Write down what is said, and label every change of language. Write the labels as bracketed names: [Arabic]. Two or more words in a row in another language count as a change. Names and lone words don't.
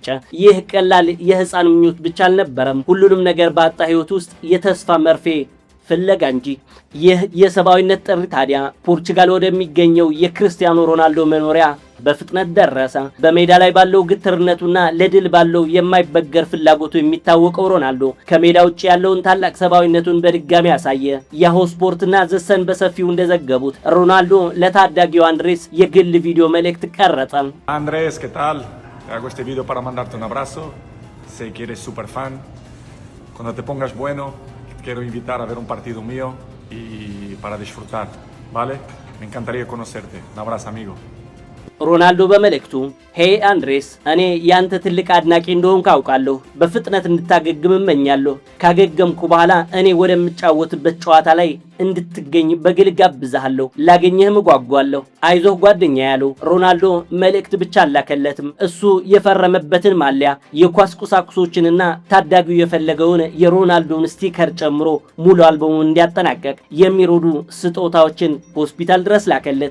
[Amharic] ይህ ቀላል የህፃን ምኞት ብቻ አልነበረም። ሁሉንም ነገር ባጣ ህይወት ውስጥ የተስፋ መርፌ ፍለጋ እንጂ። ይህ የሰብአዊነት ጥሪ ታዲያ ፖርቹጋል ወደሚገኘው የክርስቲያኖ ሮናልዶ መኖሪያ በፍጥነት ደረሰ። በሜዳ ላይ ባለው ግትርነቱና ለድል ባለው የማይበገር ፍላጎቱ የሚታወቀው ሮናልዶ ከሜዳ ውጭ ያለውን ታላቅ ሰብአዊነቱን በድጋሚ ያሳየ። ያሆ ስፖርትና ዘሰን በሰፊው እንደዘገቡት ሮናልዶ ለታዳጊው አንድሬስ የግል ቪዲዮ መልእክት ቀረጸ። [Spanish] አንድሬስ ¿qué tal? Hago este video para mandarte un abrazo. Sé que eres super fan. Cuando te pongas bueno, quiero invitar a ver un partido mío y para disfrutar, ¿vale? Me encantaría conocerte. Un abrazo, amigo. [Amharic] ሮናልዶ በመልእክቱ ሄይ አንድሬስ፣ እኔ ያንተ ትልቅ አድናቂ እንደሆንኩ አውቃለሁ። በፍጥነት እንድታገግም እመኛለሁ። ካገገምኩ በኋላ እኔ ወደምጫወትበት ጨዋታ ላይ እንድትገኝ በግል ጋብዛለሁ። ላገኘህም ጓጓለሁ። አይዞህ ጓደኛ ያለው ሮናልዶ መልእክት ብቻ አላከለትም። እሱ የፈረመበትን ማሊያ፣ የኳስ ቁሳቁሶችንና ታዳጊው የፈለገውን የሮናልዶን ስቲከር ጨምሮ ሙሉ አልበሙን እንዲያጠናቀቅ የሚረዱ ስጦታዎችን ሆስፒታል ድረስ ላከለት።